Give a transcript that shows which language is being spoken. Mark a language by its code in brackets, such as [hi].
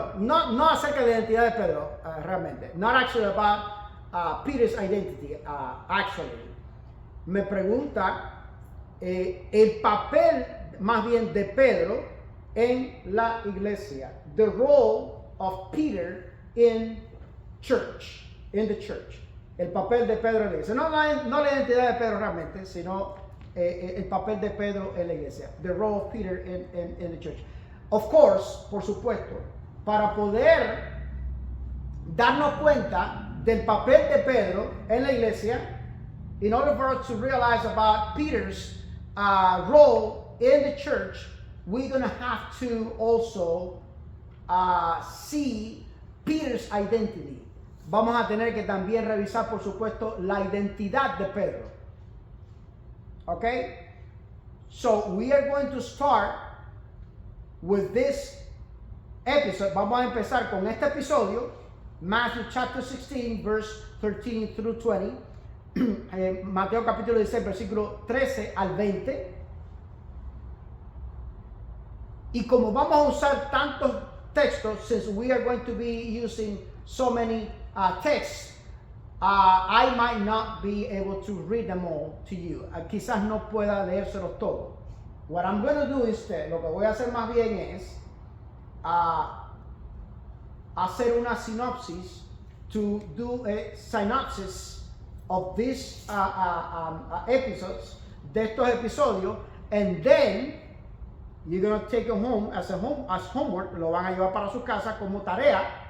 [es] Bueno, no acerca de la identidad de Pedro, realmente. [en] Not actually about Peter's identity, actually. [es] Me pregunta el papel más bien de Pedro en la iglesia. [en] The role of Peter in church, in the church. [es] El papel de Pedro en la iglesia. No la identidad de Pedro realmente, sino el papel de Pedro en la iglesia. [en] The role of Peter in the church. Of course, [es] por supuesto, para poder darnos cuenta del papel de Pedro en la iglesia, [en] in order for us to realize about Peter's role in the church, we're going to have to also see Peter's identity. [es] Vamos a tener que también revisar, por supuesto, la identidad de Pedro. [en] Okay? So we are going to start with this episode. [es] Vamos a empezar con este episodio, [en] Matthew chapter 16, verse 13 through 20. [es] Mateo capítulo 16, versículo 13 al 20. Y como vamos a usar tantos textos, [en] since we are going to be using so many texts, I might not be able to read them all to you. [es] Quizás no pueda leérselos todos. [en] What I'm going to do instead, [es] lo que voy a hacer más bien es hacer una sinopsis, [en] to do a synopsis of these episodes, [es] de estos episodios, [en] and then you're going to take it home as homework, [es] lo van a llevar para su casa como tarea